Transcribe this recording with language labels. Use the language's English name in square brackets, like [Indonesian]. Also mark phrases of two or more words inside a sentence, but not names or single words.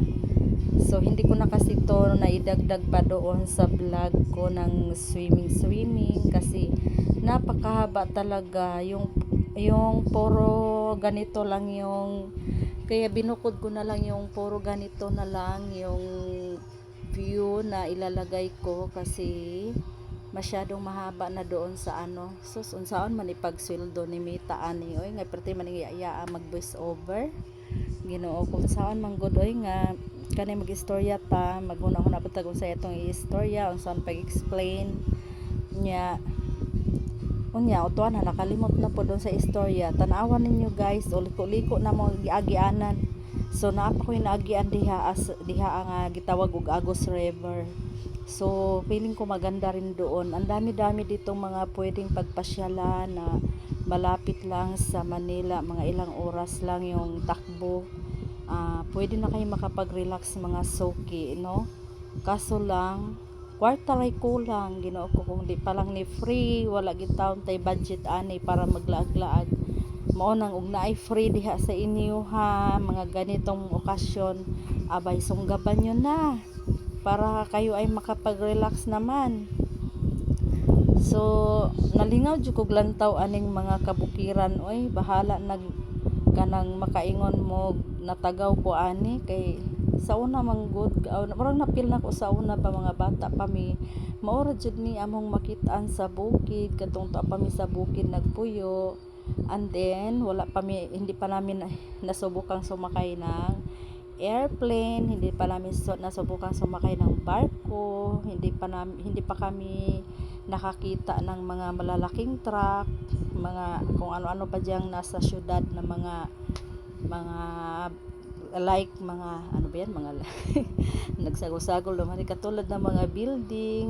[Filipino] So, hindi ko na kasi to naidagdag pa doon sa vlog ko ng swimming kasi napakahaba talaga yung puro ganito lang yung, kaya binukod ko na lang yung puro ganito na lang yung view na ilalagay ko kasi masyadong mahaba na doon sa ano. So, [Cebuano] unsaon man ipagsweldo ni Mita ani oy nga perti man iya mag [English] voice over. [Cebuano] Ginoo [Filipino] kung saan [Cebuano] man gud oy nga kanay mag-istorya ta, maghuna-huna pa tag sa itong istorya unsaon pag-explain nya. Unya utuan na nakalimot na po [Filipino] doon sa [Cebuano] istorya. Tan-awan ninyo guys, liko-liko na mo giagianan. So naa pa ko inaagian diha ang gitawag og Agos River. [Filipino] So feeling ko maganda rin doon. Ang dami-dami ditong mga pwedeng pagpasyalan na malapit lang sa Manila, mga ilang oras lang yung takbo. Pwede na kayo makapag-relax mga suki, no? [Cebuano] Kaso lang kwarta ray kulang, Ginoo ko, kung di pa lang ni free, wala gid taon tay budget ani para maglaag-laag. Mao nang ug naay free diha sa inyo ha, [Filipino] mga ganitong okasyon, abay sunggaban nyo na para kayo ay makapag-relax naman. So, [Cebuano] nalingaw jud kog lantaw aning mga kabukiran oy, bahala nag kanang makaingon mo natagaw ko ani kay sa una man good parang napil na ko sa una pa mga bata pa mi maura jud ni among makitaan sa bukid katong ta pa mi sa bukid nagpuyo, [English] and then [Cebuano] wala pa mi, [Filipino] hindi pa namin nasubukang sumakay ng airplane, hindi pa namin nasubukang sumakay ng barko, hindi pa kami nakakita ng mga malalaking truck, mga kung ano-ano pa diyang nasa syudad na mga like mga ano ba yan, mga nagsagol-sagol naman katulad ng mga building.